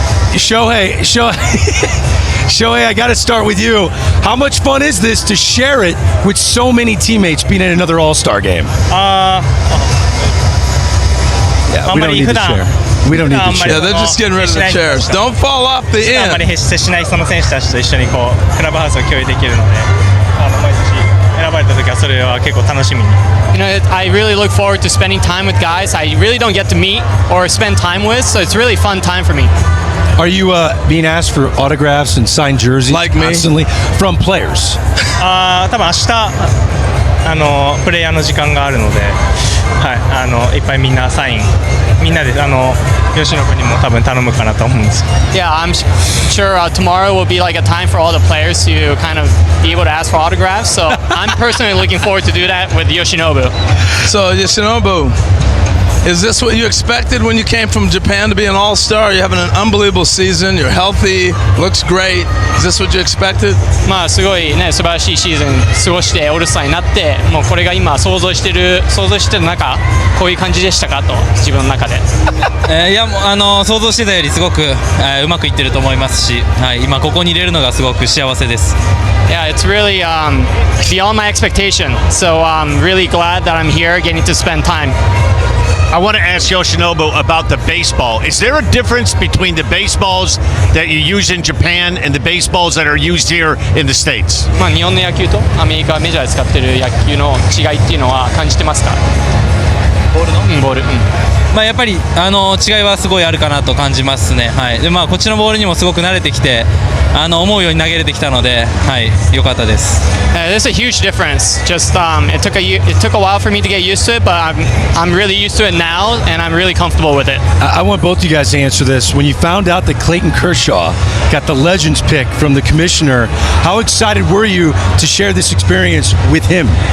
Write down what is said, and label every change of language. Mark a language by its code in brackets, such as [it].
[en] Shohei, I got to start with you. How much fun is this to share it with so many teammates being in another All-Star game? Yeah, we don't need to share. We don't need the Yeah, they're just getting rid of the chairs. Don't fall off the [ja] あんまり [en] end. [ja] 接しないその選手たちと一緒にこうクラブハウスを共有できるので、毎年選ばれた時はそれは結構楽しみに。 [en] You know, I really look forward to spending time with guys I really don't get to meet or spend time with, so it's really fun time for me. Are you being asked for autographs and signed jerseys Like me? constantly from players? [ja] 多分明日プレイヤーの時間があるので、はい、いっぱいみんなサインみんなで吉野君にも多分頼むかなと思うんです。 [en] Yeah, I'm sure tomorrow will be like a time for all the players to kind of be able to ask for autographs. So I'm personally looking forward to do that with Yoshinobu. So, Yoshinobu, is this what you expected when you came from Japan to be an all-star? You're having an unbelievable season. You're healthy. Looks great. Is this what you expected? [ja] まあすごいね素晴らしいシーズン過ごしてオールスターになってもうこれが今想像してる中こういう感じでしたかと自分の中でいやもう想像してたよりすごくうまくいってると思いますし、はい、今ここにいれるのがすごく幸せです。 [en] Yeah, it's really beyond my expectation. So I'm really glad that I'm here getting to spend time. I want to ask Yoshinobu about the baseball. Is there a difference between the baseballs that you use in Japan and the baseballs that are used here in the States? [ja] まあ日本の野球とアメリカメジャーで使ってる野球の違いっていうのは感じてますか？ボールの？ボール。まあやっぱり違いはすごいあるかなと感じますね。はい。でこっちのボールにもすごく慣れてきて思うように投げれてきたので、はい良かったです。 [en] There's a huge difference. Just it took a while for me to get used to it, but I'm really used to it now, and I'm really comfortable with it. I want both you guys to answer this. When you found out that Clayton Kershaw got the Legends pick from the commissioner, how excited were you to share this experience with him?